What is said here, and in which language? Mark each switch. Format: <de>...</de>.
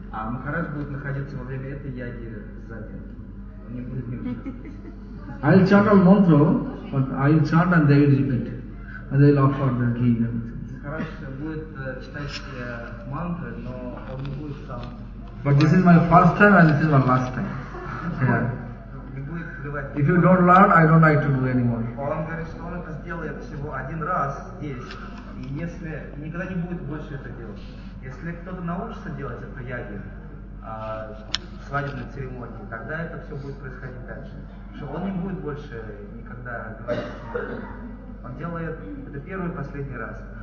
<ru>Махарадж будет находиться во время этой яги сзади. Он не будет мимо.</ru> <en>I'll chant all mantra, but I'll chant and they will repeat. And they'll offer the ghee and everything. But this is my first time and this is my last time. Yeah. If you don't learn, I don't like to do anymore.</en> <ru>Свадебной церемонии, тогда это все будет происходить дальше. Что он не будет больше никогда говорить. Он делает это первый и последний раз.</ru>